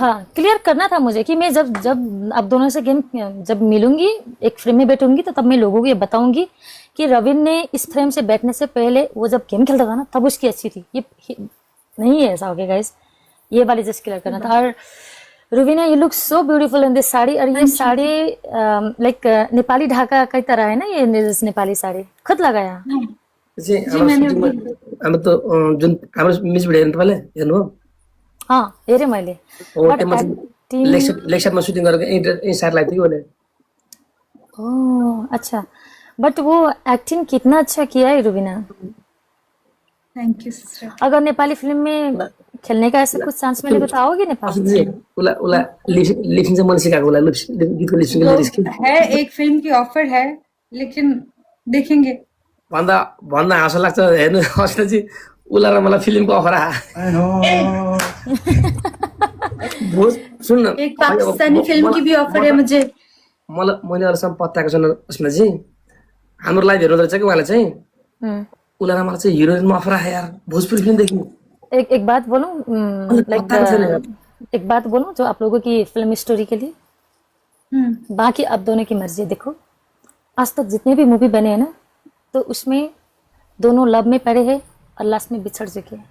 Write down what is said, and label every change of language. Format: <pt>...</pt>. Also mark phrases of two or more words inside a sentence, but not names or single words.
<hi>हाँ क्लियर करना था मुझे कि मैं जब अब दोनों से गेम जब मिलूंगी, एक फ्रेम में बैठूंगी, तो तब मैं लोगों को ये बताऊंगी कि रवीन ने इस फ्रेम से बैठने से पहले वो जब गेम खेलता था ना, तब उसकी अच्छी थी। ये नहीं है ऐसा हो गया गाइस, ये वाली जस्ट क्लियर करना था। और रुबीना,</hi> <en>you look so beautiful in this</en> <hi>साड़ी। और ये साड़ी लाइक नेपाली ढाका की तरह है ना, ये नेपाली साड़ी खुद लगाया?</hi> <ne>जी हामी त जुन हाम्रो मिस भिडियो हेर्नु तपाईँले हेर्नुभयो? हाँ, हेरे मैले। हो</ne> <en>But</en> <ne>त्यो म</ne> <en>acting-</en> <ne>लेक्चरमा सुटिङ गरेको यही साइड लाग्थ्यो कि मैले।</ne> <hi>ओह अच्छा, बट वो एक्टिंग कितना अच्छा किया है रुबीना।</hi> <en>thank you sister.</en> <hi>अगर नेपाली फिल्म में खेलने का ऐसा कुछ चांस मिलेगा तो आओगे नेपाल?</hi> <ne>जी उला लिप्सिङ चाहिँ मैले सिकाएको, उला गीतको</ne> <en>lipsing lyrics</en> <hi>है, एक फिल्म की ऑफर है, लेकिन देखेंगे।</hi> <ne>भन्दा हाँसो लाग्छ। हेर्नु अस्ति उला र मलाई फिल्मको अफर आयो। सुन न,</ne> <hi>एक पाकिस्तानी फिल्म की भी ऑफर है मुझे।</hi> <ne>मैले अहिलेसम्म पत्याएको छैन उसमा चाहिँ। हाम्रो लाइभ हेर्नु रहेछ कि उहाँले चाहिँ, उला र मलाई चाहिँ हिरोइनमा अफर आयो यार, भोजपुरी फिल्मदेखि।</ne> <hi>एक बात बोलूं, एक बात बोलूं जो आप लोगों की फिल्म स्टोरी के लिए, बाकी आप दोनों की मर्जी है। देखो, आज तक जितने भी मूवी बने हैं ना, तो उसमें दोनों लव में पड़े हैं और लास्ट में बिछड़ चुके हैं।</hi>